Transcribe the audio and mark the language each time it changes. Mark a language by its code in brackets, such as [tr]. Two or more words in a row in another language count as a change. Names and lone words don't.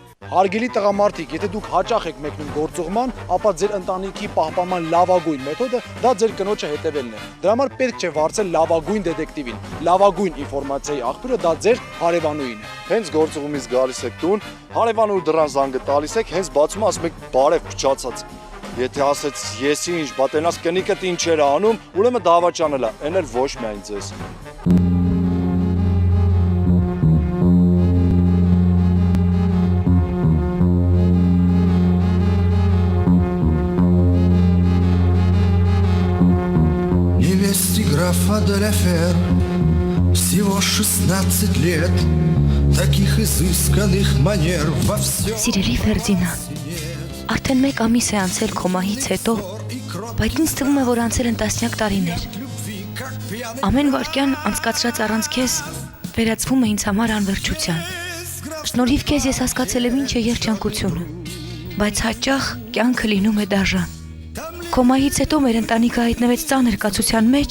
[hy] Հարգելի տղամարդիկ, եթե դուք հաճախ եք մեկնում գործուղման, ապա ձեր ընտանիքի պահպանման լավագույն մեթոդը դա ձեր կնոջը հետևելն է։ Դրա համար պետք չէ վարձել լավագույն դետեկտիվին։ Լավագույն ինֆորմացիայի աղբյուրը դա ձեր հարևանուին է։ Հենց գործուղումից գալիս եք տուն, հարևանու դրան զանգը տալիս եք, հենց բացում ասում եք բարև փչացած։ Եթե ասեց ես ինչ, բա տենաս կնիկդ ինչ էր անում, ուրեմն դավաճանել է, այն էլ ոչ միայն ձեզ։ [ru] Невесте графа де ла Фер всего 16 лет, таких изысканных манер во всем. [hy] Սիրելի Ֆերդինա, արդեն 1 ամիս է անցել քո մահից հետո, բայց ինձ թվում է, որ անցել են տասնյակ տարիներ։ Ամեն վայրկյան անցկացրած առանց քեզ վերածվում է ինձ համար անվերջության։ Շնորհիվ քեզ ես հասկացել եմ ինչ է երջանկությունը, բայց հաճախ կյանքը լինում է դաժան։ Քո մահից հետո մեր ընտանիքը հայտնվեց ծանր կացության մեջ,